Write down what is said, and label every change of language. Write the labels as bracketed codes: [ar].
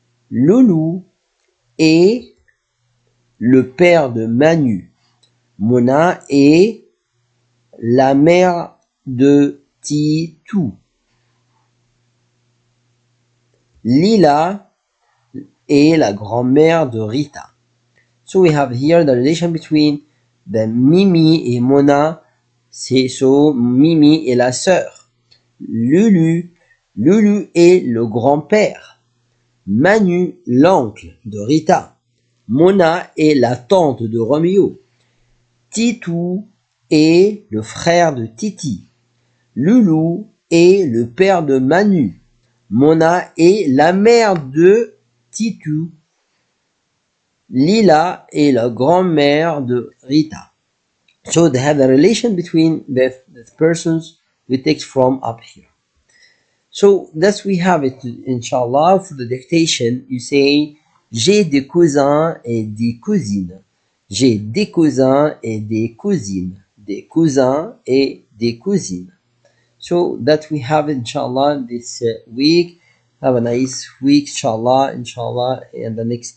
[fr] Loulou est le père de Manu. Mona est la mère de Titou. Lila est la grand-mère de Rita. [en] So we have here the relation between the Mimi et Mona. [fr] C'est so Mimi est la sœur. Lulu est le grand-père. Manu l'oncle de Rita. Mona est la tante de Roméo. Titou est le frère de Titi. Loulou est le père de Manu. Mona est la mère de Titou. Lila est la grand-mère de Rita. [en] So they have a relation between the persons we take from up here. So thus we have it, inshallah. For the dictation, you say [fr] j'ai des cousins et des cousines. J'ai des cousins et des cousines. Des cousins et des cousines. [en] So that we have, inshallah, this week. Have a nice week, inshallah, and the next